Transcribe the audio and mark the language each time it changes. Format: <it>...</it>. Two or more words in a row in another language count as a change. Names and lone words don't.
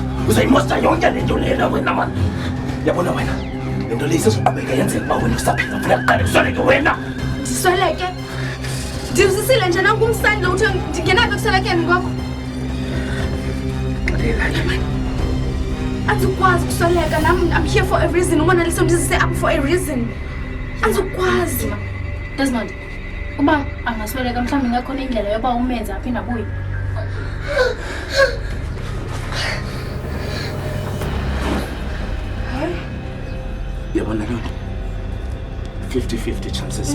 <xh>Uzayimosta yonke le nto lena wena mani. Yabona wena, le nto leyi sezoqhubeka yenzeka uba wena usaphila. Funeka kuqale usweleke wena. Ndisweleke? Ndizisile nje nanku umsandi lo uthe ndingenaphi ekuswelekeni kwakho. Xelela ke mani. Andikwazi ukusweleka nam.</xh> <en>I'm here for a reason.</en> <xh>Umona liso ndizise apha</xh> <en>for a reason.</en> <xh>Andikwazi. Desmond, uba angasweleka mhlawumbi ingakhona indlela yoba umenze aphinde abuye. Yabona loo nto?</xh> <en>50-50 chances.</en>